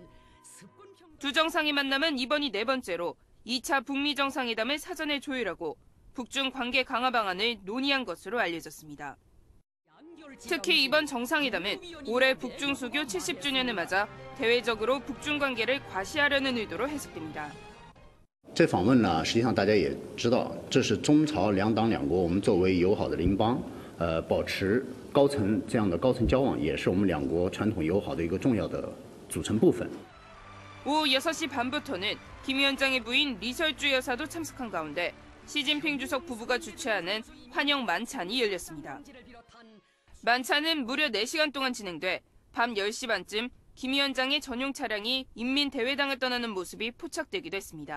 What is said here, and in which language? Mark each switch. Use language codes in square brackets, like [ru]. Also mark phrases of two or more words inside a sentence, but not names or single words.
[ko] 두 정상의 만남은 이번이 4번째로 2차 북미 정상회담을 사전에 조율하고 북중 관계 강화 방안을 논의한 것으로 알려졌습니다. 특히 이번 정상회담은 올해 북중 수교 70주년을 맞아 대외적으로 북중 관계를 과시하려는 의도로 해석됩니다. [zh] 这访问呢，实际上大家也知道，这是中朝两党两国我们作为友好的邻邦，保持这样的高层交往，也是我们两国传统友好的一个重要的组成部分。 [ko] 오후 6시 반부터는 김 위원장의 부인 리설주 여사도 참석한 가운데 시진핑 주석 부부가 주최하는 환영 만찬이 열렸습니다. 만찬은 무려 4시간 동안 진행돼 밤 10시 반쯤 김 위원장의 전용 차량이 인민대회당을 떠나는 모습이 포착되기도 했습니다.